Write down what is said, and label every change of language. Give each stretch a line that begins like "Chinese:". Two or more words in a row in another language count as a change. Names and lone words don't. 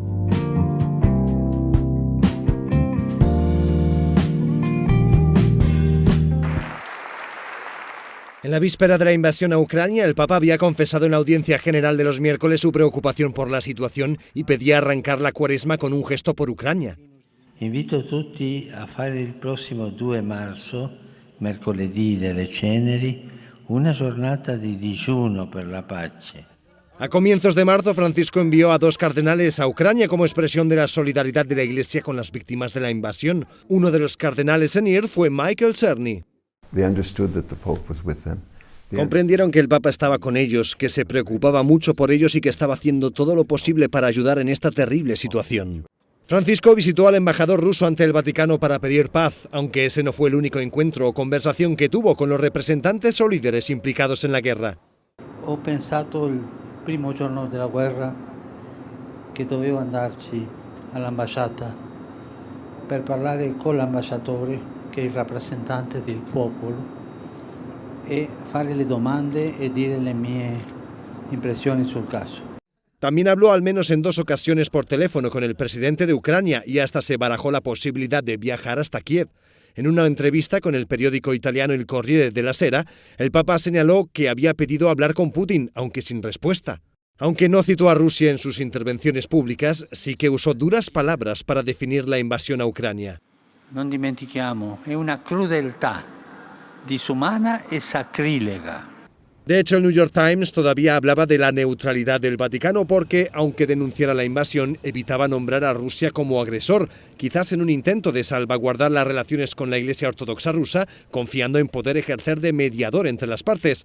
Spanish: En la víspera de la invasión a Ucrania, el Papa había confesado en la audiencia general de los miércoles su preocupación por la situación y pedía arrancar la Cuaresma con un gesto por Ucrania.
Italian: Invito a tutti a fare il prossimo 2 marzo, mercoledì delle Ceneri, una giornata di digiuno per la pace.
Spanish: A comienzos de marzo, Francisco envió a 2 cardenales a Ucrania como expresión de la solidaridad de la Iglesia con las víctimas de la invasión. Uno de los cardenales en ir fue Michael Cerny. Comprendieron que el Papa estaba con ellos, que se preocupaba mucho por ellos y que estaba haciendo todo lo posible para ayudar en esta terrible situación. Francisco visitó al embajador ruso ante el Vaticano para pedir paz, aunque ese no fue el único encuentro o conversación que tuvo con los representantes o líderes implicados en la guerra.
Italian: Ho pensato il primo giorno della guerra che dovevo andarci all'ambasciata per parlare con l'ambasciatore, che è il rappresentante del popolo, e fare le domande e dire le mie impressioni sul caso.
Spanish: También habló al menos en 2 ocasiones por teléfono con el presidente de Ucrania y hasta se barajó la posibilidad de viajar hasta Kiev. En una entrevista con el periódico italiano Il Corriere della Sera, el Papa señaló que había pedido hablar con Putin, aunque sin respuesta. Aunque no citó a Rusia en sus intervenciones públicas, sí que usó duras palabras para definir la invasión a Ucrania.
Italian: Non dimentichiamo, è una crudeltà disumana e sacrilega.
Spanish: De hecho, el New York Times todavía hablaba de la neutralidad del Vaticano porque, aunque denunciara la invasión, evitaba nombrar a Rusia como agresor, quizás en un intento de salvaguardar las relaciones con la Iglesia Ortodoxa rusa, confiando en poder ejercer de mediador entre las partes.